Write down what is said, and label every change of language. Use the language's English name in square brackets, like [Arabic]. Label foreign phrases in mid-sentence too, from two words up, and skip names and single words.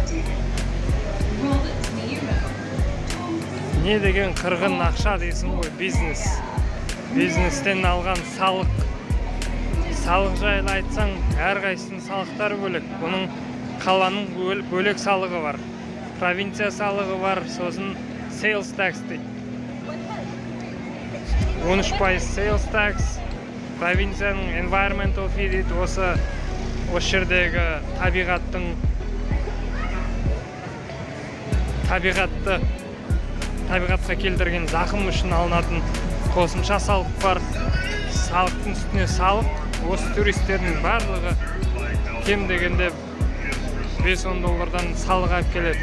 [Kazakh] Не деген қырғын ақша дейсің ғой, бизнес. Бизнестен алған салық. Салық жайлы айтсаң, әрқайсының салықтары бөлек. Бұның қаланың бөлек салығы бар. провинция салығы бар, сосын [English] sales tax [Kazakh] дейді. 13% [English] sales tax, [Kazakh] провинцияның [English] environmental fee [Kazakh] дейді. Осы жердегі табиғатқа келтірген зақым үшін алынатын қосымша салық бар. Салықтың үстіне салық. Осы туристердің барлығы кем дегенде $5-10 салық алып келеді.